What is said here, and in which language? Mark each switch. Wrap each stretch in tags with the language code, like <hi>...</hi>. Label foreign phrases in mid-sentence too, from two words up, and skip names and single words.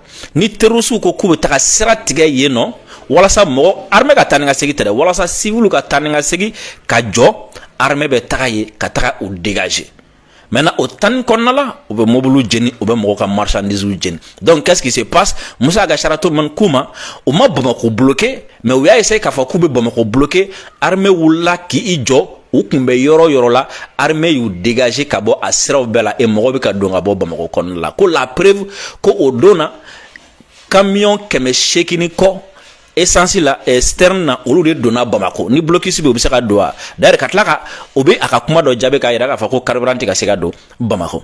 <bm>ni terroriste ko k'u bɛ taga sira tigɛ yen nɔ walasa mɔgɔ armée ka taa ni ka segin tɛ dɛ walasa civil ka taa ni ka segin ka jɔ armée bɛ taga yen ka taga u dégager.</bm> <fr>Maintenant au temps</fr> <bm>kɔnɔna la u bɛ mobile jeni u bɛ mɔgɔw ka marchandise jeni.</bm> <fr>Donc qu'est-ce qui se passe?</fr> <bm>Musa Agacharatu man kuma u ma Bamako</bm> <fr>bloqué mais</fr> <bm>u y'a essayé k'a fɔ k'u bɛ Bamako bloqué armée wulila k'i jɔ u kun bɛ yɔrɔ la armée y'u dégager ka bɔ a siraw bɛɛ la et mɔgɔ bɛ ka don ka bɔ Bamako kɔnɔna la ko</bm> <fr>la preuve</fr> <bm>ko o don na camion 800 kɔ essence la externe na olu de donna Bamako ni blocus be u bɛ se ka don a d'ailleurs ka tila ka o bɛ a ka kuma dɔ jaabi k'a yira k'a fɔ ko carburant tɛ ka se ka don Bamako.</bm>